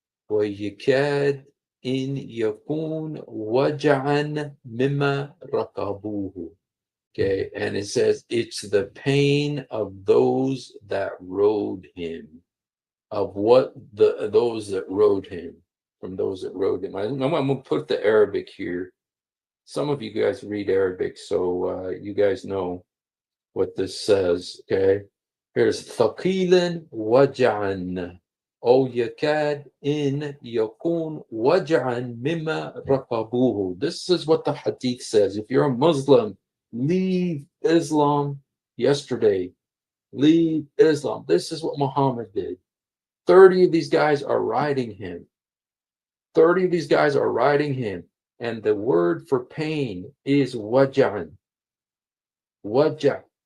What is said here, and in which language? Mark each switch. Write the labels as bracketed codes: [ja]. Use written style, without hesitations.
[ar] ويكاد إن يكون وجعا مما ركبوه. [en] Okay, and it says it's the pain of those that rode him, of what those that rode him, from those that rode him. I'm going to put the Arabic here. Some of you guys read Arabic, so you guys know what this says. Okay, here's [ar] ثقيلا وجعا أو يكاد إن يكون وجعا مما ركبوه. [en] This is what the hadith says. If you're a Muslim, leave Islam yesterday. Leave Islam. This is what Muhammad did. 30 of these guys are riding him. 30 of these guys are riding him. And the word for pain is waja'an. Waja'.